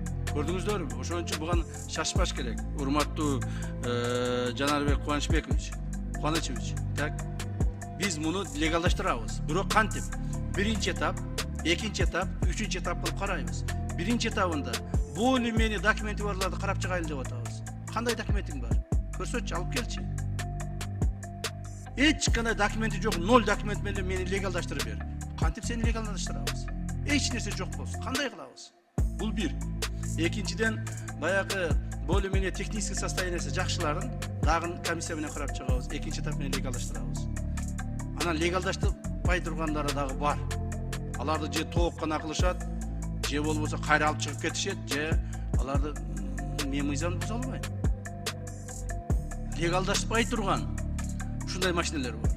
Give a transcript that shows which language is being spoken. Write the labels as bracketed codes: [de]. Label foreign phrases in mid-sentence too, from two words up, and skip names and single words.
[ky] Көрдүңүздөрбү? Ошон үчүн буга шашпаш керек. Урматтуу Жанарбек Кубанычевич, так? Биз муну легалдаштырабыз. Бирок кантип? Биринчи этап, экинчи этап, үчүнчү этап кылып карайбыз. Биринчи этабында [ru] более менее [ky] документи барларды карап чыгайлы деп атабыз. Кандай документиң бар? Көрсөтчү, алып келчи. Эч кандай документи жок, 0 документ менен мени легалдаштырып бер. Кантип сени легалдаштырабыз? Эч нерсе жок болсун. Кандай кылабыз? Бул бир. Экинчиден, баягы [ru] более менее технический [ky] состояниясы жакшыларын дагы комиссия менен карап чыгабыз. Экинчи этап менен легалдаштырабыз. Анан легалдаштырбай тургандары дагы бар. Аларды же тоок гана кылышат, же болбосо кайра алып чыгып кетишет, же аларды мен мыйзамды буза албайм. Легалдаштырбай турган ушундай машиналар бар.